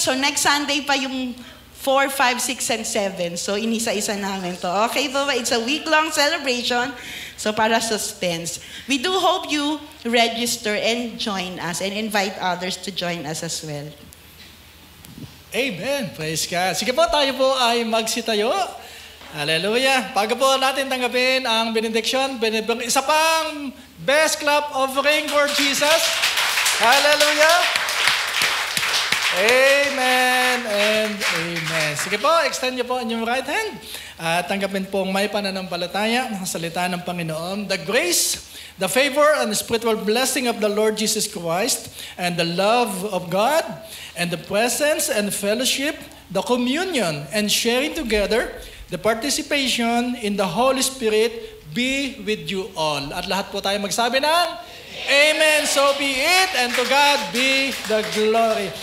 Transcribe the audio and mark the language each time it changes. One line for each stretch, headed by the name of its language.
English: So, next Sunday pa yung 4, 5, 6, and 7.
Filipino: So, inisa-isa namin to. Okay po ba?
English: It's a week-long celebration. So, para suspense. We do hope you register and join us and invite others to join us as well. Amen. Praise God.
Filipino: Sige po, tayo po ay magsitayo. Hallelujah. Bago po natin tanggapin ang benediction, isa pang
English: best clap offering for Jesus. Hallelujah. Amen and amen.
Filipino: Sige po, extend niyo po ang inyong
English: right hand.
Filipino: At tanggapin po ang may pananampalataya ng salita ng Panginoon.
English: The grace, the favor, and the spiritual blessing of the Lord Jesus Christ, and the love of God, and the presence and fellowship, the communion and sharing together, the participation in the Holy Spirit be with you all.
Filipino: At lahat po tayo magsabi ng Amen.
English: So be it, and to God be the glory.